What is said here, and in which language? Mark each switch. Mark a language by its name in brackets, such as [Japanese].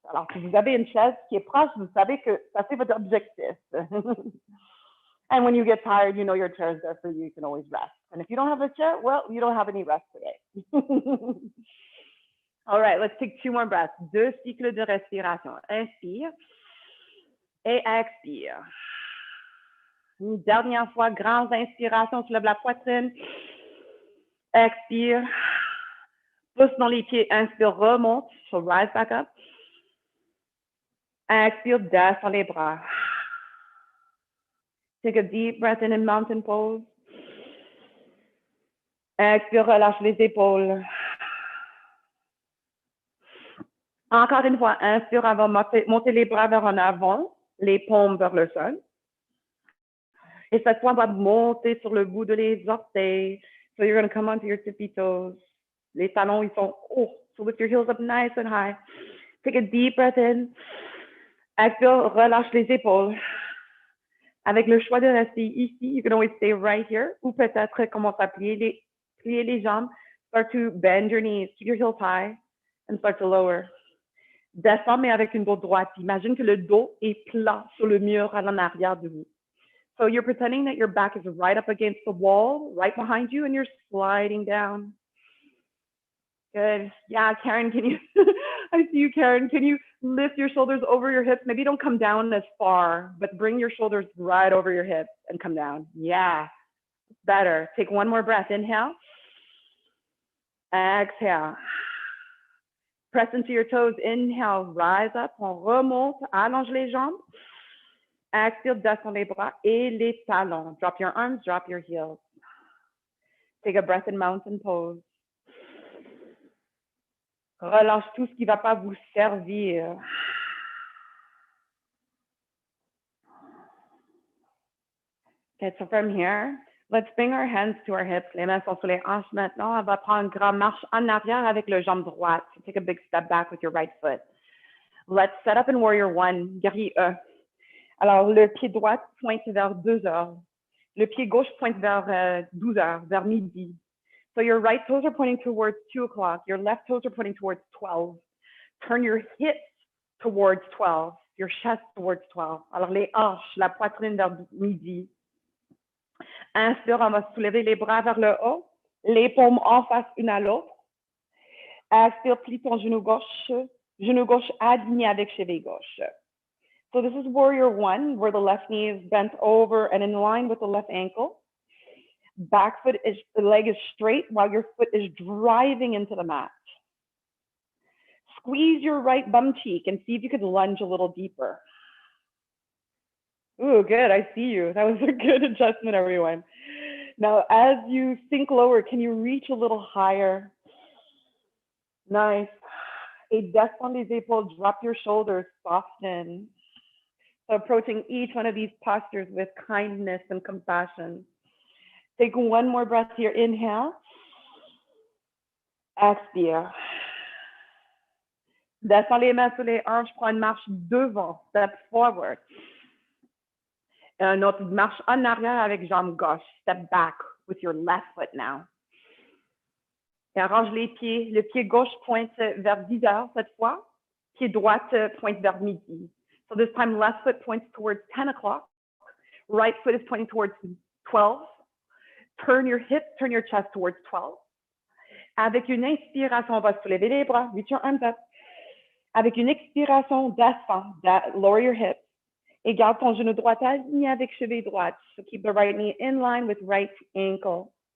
[French] Alors, si vous avez une chaise qui est proche, vous savez que ça c'est votre objectif. [English] And when you get tired, you know your chair is there for you. You can always rest. And if you don't have a chair, well, you don't have any rest today. All right, let's take 2 more breaths. [French] 2 cycles de respiration. Inspire et expire. Une dernière fois, grande inspiration, soulève la poitrine. Expire. Pousse dans les pieds. Inspire, remonte. [English] So rise back up. [French] Expire, descends les bras. [English] Take a deep breath in mountain pose. [French] Expire, relâche les épaules. Encore une fois, inspire, on va monter les bras vers en avant, les paumes vers le sol. Et cette fois, on va monter sur le bout de les orteils. [English] So you're going to come onto your tippy toes. [French] Les talons, ils sont hauts. [English] So lift your heels up nice and high. Take a deep breath in. [French] Expire, relâche les épaules. Avec le choix de rester ici, [English] you can always stay right here. [French] Ou peut-être commencer à plier les jambes. [English] Start to bend your knees, keep your heels high, and start to lower. [French] Descends, mais avec une dos droite. Imagine que le dos est plat sur le mur à l'en arrière de vous. [English] So you're pretending that your back is right up against the wall, right behind you, and you're sliding down. Good. Yeah, Karen, can you, I see you, Karen. Can you lift your shoulders over your hips? Maybe don't come down as far, but bring your shoulders right over your hips and come down. Yeah, better. Take 1 more breath. Inhale. Exhale. Press into your toes. Inhale, rise up. [French] On remonte, allonge les jambes. Expire, descends les bras et les talons. [English] Drop your arms, drop your heels. Take a breath in mountain pose. [French] Relâche tout ce qui ne va pas vous servir. [English] Okay, so from here, let's bring our hands to our hips. [French] Les mains sont sur les hanches maintenant. On va prendre une grande marche en arrière avec le jambe droite. [English] So take a big step back with your right foot. Let's set up in warrior 1, guerrier E. [French] Alors, le pied droit pointe vers 2 heures. Le pied gauche pointe vers 12 heures, vers midi. [English] So your right toes are pointing towards 2 o'clock. Your left toes are pointing towards 12. Turn your hips towards 12. Your chest towards 12. [French] Alors, les hanches, la poitrine vers midi. Inspire, on va soulever les bras vers le haut. Les paumes en face une à l'autre. Expire, plie ton genou gauche aligné avec cheville gauche. [English] So this is warrior 1, where the left knee is bent over and in line with the left ankle. Back foot is, the leg is straight while your foot is driving into the mat. Squeeze your right bum cheek and see if you could lunge a little deeper. Ooh, good, I see you. That was a good adjustment, everyone. Now, as you sink lower, can you reach a little higher? Nice. [French] Et descends les épaules, [English] drop your shoulders, soften. So approaching each one of these postures with kindness and compassion. Take 1 more breath here. Inhale. [French] Expire. Descends les mains sur les hanches, prends une marche devant, [English] step forward. [French] Et une autre marche en arrière avec jambe gauche, [English] step back with your left foot now. [French] Et arrange les pieds. Le pied gauche pointe vers 10 heures cette fois. Pied droite pointe vers midi. [English] So this time, left foot points towards 10 o'clock. Right foot is pointing towards 12. Turn your hips, turn your chest towards 12. [French] Avec une inspiration, on va soulever les bras, [English] reach your arms up. [French] Avec une expiration, descends, [English] lower your hips. [French] Et garde ton genou droit aligné avec cheville droite. [English] So keep the right knee in line with right ankle.